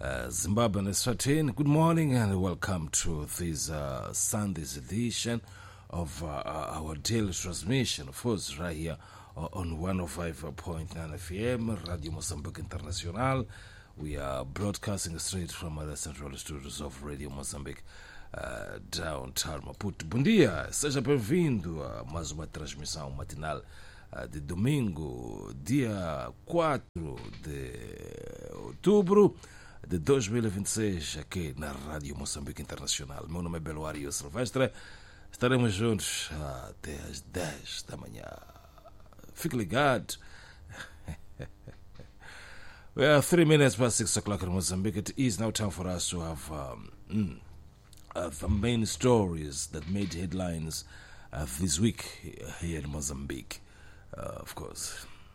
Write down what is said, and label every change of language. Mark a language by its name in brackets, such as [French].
[English] Zimbabwe and Eswatini, good morning and welcome to this Sunday's edition of our daily transmission. Of course, right here on 105.9 FM, Radio Mozambique International. We are broadcasting straight from the central studios of Radio Mozambique. Downtown Maputo. [Portuguese] Bom dia, seja bem-vindo a mais uma transmissão matinal de domingo, dia 4 de outubro de 2026, aqui na Rádio Moçambique Internacional. Meu nome é Beluário Silvestre, estaremos juntos até às 10 da manhã. Fique ligado. [English] We are 3 minutes past 6 o'clock in Mozambique. It is now time for us to have the main stories that made headlines this week here in Mozambique, of course.